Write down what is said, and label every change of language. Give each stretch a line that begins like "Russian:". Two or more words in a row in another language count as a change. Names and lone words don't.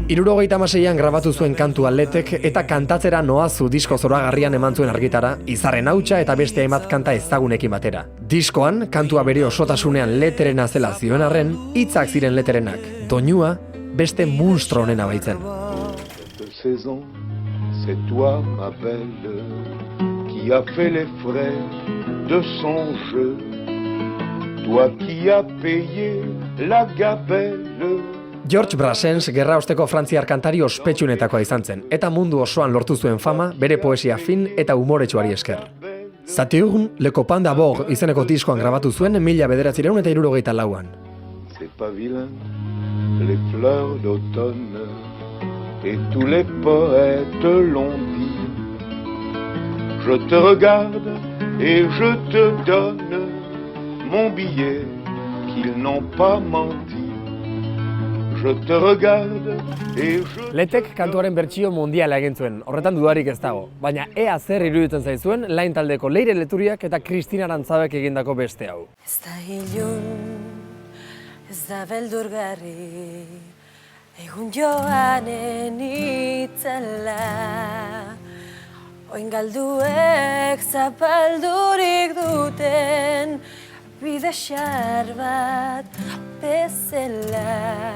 Basque: 76an grabatu zuen kantua Letek eta kantatzera noazu disko zoragarrian eman zuen argitara, Izarren hautsa eta beste hainbat kanta ezagunekin batera. Diskoan, kantua bere osotasunean Leterena zela zioen arren, hitzak ziren Leterenak, doinua beste munstro honena baitzen.
French: C'est toi, ma belle, qui a fait les frais de son jeu. Toi qui a payé la gabelle.
Basque: George Brassens gerraosteko frantziar kantari ospetsuenetakoa izan zen, eta mundu osoan lortu zuen fama bere poesia fin eta umoretsuari esker. Saturne, Le Copain d'Abord izeneko diskoan grabatu zuen 1974an.
French: C'est pas vilain, les fleurs d'automne. Et tous les poètes l'ont dit. Je te regarde et je te donne mon billet qu'ils n'ont pas menti. Je te regarde et je...
Basque: Letek kantuaren bertsio mundiala egin zuen, horretan dudarik ez dago. Baina ea zer iruditzen zaizuen Lain taldeko Leire Leturiak eta Kristina Arantzabek egindako beste hau. Ez da ilun, ez da beldurgarri, egun joanen itzela, oin galduek zapaldurik duten bide xar bat bezala.